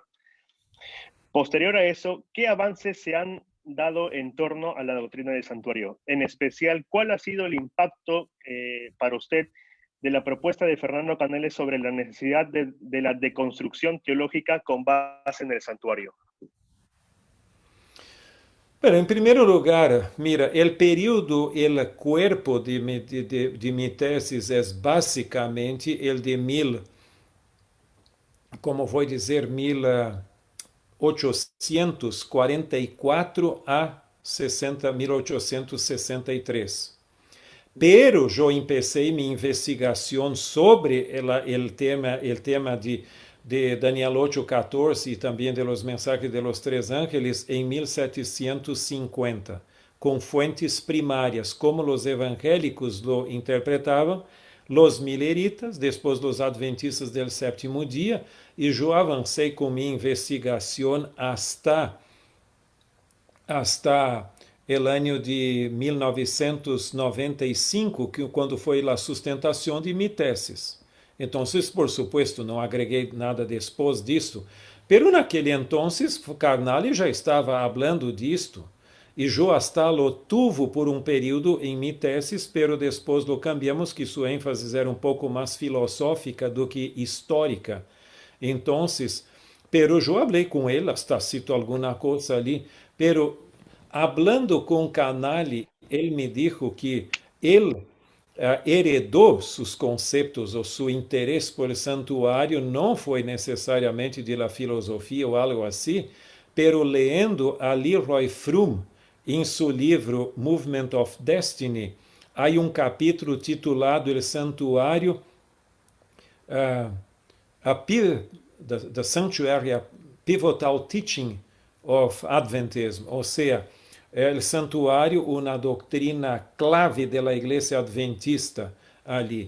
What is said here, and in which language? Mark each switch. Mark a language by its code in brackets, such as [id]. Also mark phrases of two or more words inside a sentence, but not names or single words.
[es] Posterior a eso, ¿qué avances se han dado en torno a la doctrina del santuario? En especial, ¿cuál ha sido el impacto para usted de la propuesta de Fernando Canales sobre la necesidad de la deconstrucción teológica con base en el santuario? Pero, [pt] em primeiro lugar, mira, o período, o corpo de minha tese é basicamente o de como vou dizer, 1844 a 1863. Pero eu empecé minha investigação sobre o tema de Daniel 8:14 e também de [es] los mensajes de los tres ángeles [pt] em 1750, com fuentes primárias, como os evangélicos lo interpretavam, [es] los mileritas, [pt] depois [es] los adventistas del sétimo [pt] dia, e eu avancei com minha investigação hasta o ano de 1995, quando foi a sustentação de minha tese. Então, [es] por supuesto, [pt] não agreguei nada depois disso, pero naquele entonces, Carnale já estava falando disto, e eu [es] hasta lo tuve [pt] por um período em minha tese, pero depois [es] lo cambiamos, [pt] que sua ênfase era um pouco mais filosófica do que histórica. Então, pero eu falei com ele, hasta cito alguma coisa ali, [es] pero hablando [pt] com Canale, ele [es] me dijo [pt] que ele heredou seus conceitos ou seu interesse por santuário não foi necessariamente de la filosofia ou algo assim, pero lendo a Leroy Fromm em seu livro Movement of Destiny, há um capítulo titulado El Santuário, the Sanctuary, a Pivotal Teaching of Adventism, ou seja, o santuário, uma doutrina clave da igreja adventista ali.